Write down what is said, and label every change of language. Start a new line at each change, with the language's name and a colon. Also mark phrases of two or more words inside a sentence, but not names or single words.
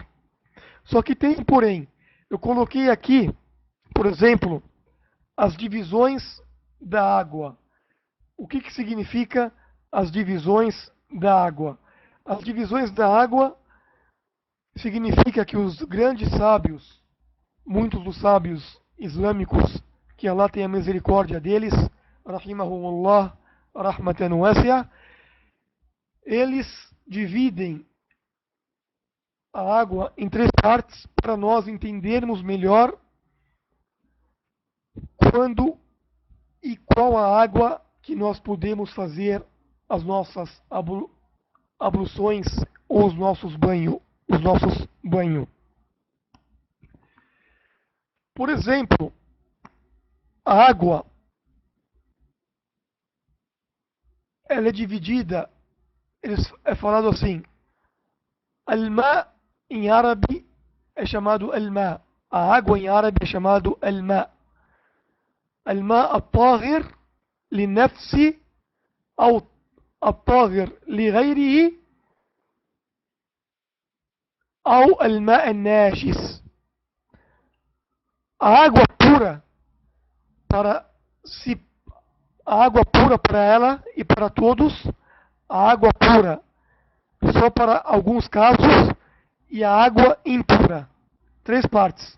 Portuguese: Só que tem porém, eu coloquei aqui, por exemplo, as divisões da água. O que significa as divisões da água? As divisões da água significa que os grandes sábios, muitos dos sábios islâmicos, que Allah tenha misericórdia deles,
Arabic: رحمهم الله رحمة واسعة,
Portuguese: eles dividem a água em três partes para nós entendermos melhor quando e qual a água que nós podemos fazer as nossas abluções ou os nossos banhos. Por exemplo, a água, ela é dividida, é falado assim, al-ma em árabe é chamado al-ma, a água em árabe é chamado al-ma.
Arabic: الماء الطاهر للنفس أو الطاهر لغيره أو الماء الناجس.
Portuguese: A água pura a água pura para ela e para todos, a água pura só para alguns casos e a água impura. Três partes.